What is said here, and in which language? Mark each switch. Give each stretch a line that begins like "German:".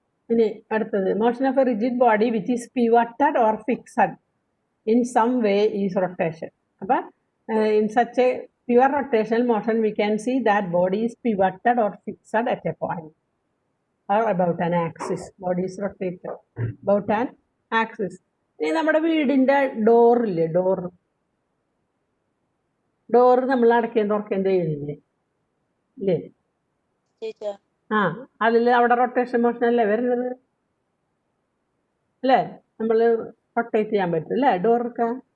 Malayalam: ഇനി അടുത്തത്,
English: Motion of a rigid body which is pivoted or fixed in some way is rotation. അപ്പൊ in such a pure rotational motion we can see that body is pivoted or fixed at a point or about an axis. Body is rotated about an axis.
Malayalam: ഇനി നമ്മുടെ വീടിന്റെ ഡോറില്ലേ, door നമ്മൾ അടയ്ക്കുകയും തുറക്കുകയും ചെയ്യുന്നില്ലേ ഇല്ലേ?
English: Teacher.
Malayalam: അതിൽ അവിടെ റൊട്ടേഷൻ മോഷൻ അല്ലേ വരുന്നത് അല്ലേ? നമ്മൾ റൊട്ടേറ്റ് ചെയ്യാൻ പറ്റും അല്ലേ ഡോറൊക്കെ?